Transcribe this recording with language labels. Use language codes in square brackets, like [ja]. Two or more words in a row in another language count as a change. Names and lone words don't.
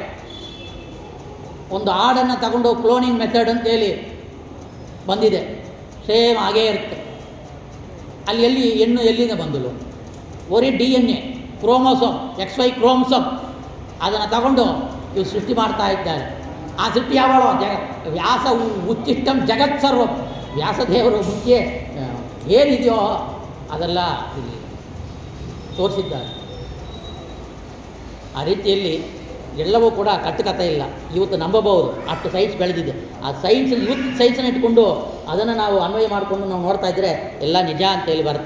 [kn] ಒಂದು ಆಡನ್ನು ತಗೊಂಡು [en] cloning method [kn] ಅಂತೇಳಿ ಬಂದಿದೆ, ಸೇಮ್ ಹಾಗೇ ಇರುತ್ತೆ. ಅಲ್ಲಿ ಹೆಣ್ಣು ಎಲ್ಲಿಂದ ಬಂದಳು? ಬರೀ [en] DNA chromosome, XY chromosome, [kn] ಅದನ್ನು ತಗೊಂಡು ಇವು ಸೃಷ್ಟಿ ಮಾಡ್ತಾ ಇದ್ದಾರೆ. ಆ ಸೃಷ್ಟಿ ಯಾವಳು? [sa] ವ್ಯಾಸ ಉಚ್ಚಿಷ್ಟಂ ಜಗತ್ ಸರ್ವಂ. [kn] ವ್ಯಾಸದೇವರು ಮುಖ್ಯ ಏನಿದೆಯೋ ಅದೆಲ್ಲ ಇಲ್ಲಿ ತೋರಿಸಿದ್ದಾರೆ. ಆ ರೀತಿಯಲ್ಲಿ ಎಲ್ಲವೂ ಕೂಡ ಕಟ್ಟುಕತೆ ಇಲ್ಲ. ಇವತ್ತು ನಂಬಬಹುದು, ಅಷ್ಟು ಸೈನ್ಸ್ ಬೆಳೆದಿದೆ. ಆ ಸೈನ್ಸ್ ಇವತ್ತು ಸೈನ್ಸನ್ನು ಇಟ್ಕೊಂಡು ಅದನ್ನು ನಾವು ಅನ್ವಯ ಮಾಡಿಕೊಂಡು ನಾವು ನೋಡ್ತಾ ಇದ್ದರೆ ಎಲ್ಲ ನಿಜ ಅಂತೇಳಿ ಬರುತ್ತೆ.